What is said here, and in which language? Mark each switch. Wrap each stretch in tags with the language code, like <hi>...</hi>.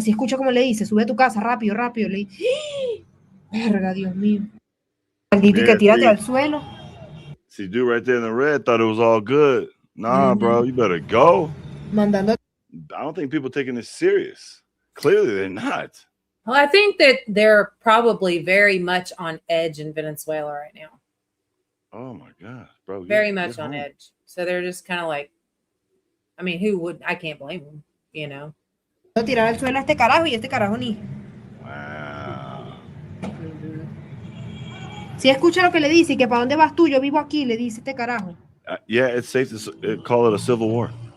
<es>Si escucha como le dice, sube a tu casa, rápido, rápido. Le dice, verga, Dios mío. Maldito, y que tírate al suelo.</es> <en>See, dude right there in the red thought it was all good. Nah, bro, you better go.</en> <es>Mandando.</es> <en>I don't think people taking this serious. Clearly, they're not. Well, I think that they're probably very much on edge in Venezuela right now. Oh my God, bro. Very much on edge. So they're just kind of like, I mean, who would? I can't blame them, you know.</en> <es>Tirar al suelo a este carajo y este carajo ni.</es> <en>Wow.</en> <es>Si escucha lo que le dice y que para dónde vas tú, yo vivo aquí, le dice este carajo.</es> <en>Yeah, it's safe to call it a civil war.</en>